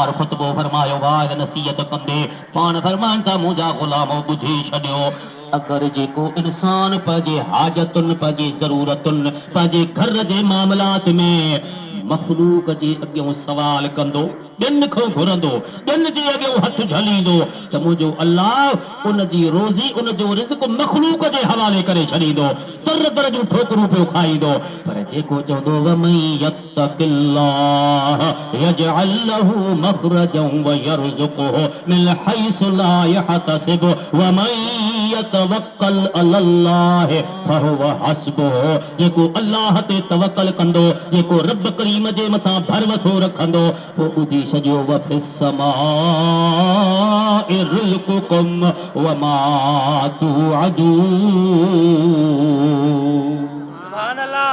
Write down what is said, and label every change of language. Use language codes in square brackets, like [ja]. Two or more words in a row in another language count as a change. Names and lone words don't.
[sd] ख़ुतबो फरमायो वाद नसीहत कंदे पाण फरमाइनि था मुंहिंजा ग़ुलामो ॿुधी छॾियो अगरि जेको इंसान पंहिंजे हाजतुनि पंहिंजे ज़रूरतुनि पंहिंजे घर जे मामलात में मखलूक जे अॻियां सवाल कंदो ॿियनि खां घुरंदो ॿियनि जे अॻियां हथ झलींदो त मुंहिंजो अल्लाह उन जी रोज़ी उन जो रिज़्क़ मखलूक जे हवाले करे छॾींदो तर तर जूं ठोकरूं पियो खाईंदो। पर जेको चवंदो [ar] ومن يتق الله يجعل له مخرجا ويرزقه من حيث لا يحتسب ومن يتوكل على الله فهو حسبه [sd] जेको अल्लाह ते तवक्कल कंदो जेको रब करीम जे मथां भरवसो रखंदो पोइ ॿुधी सॼो [ar] وفي السماء رزقكم وما توعدون. سبحان الله.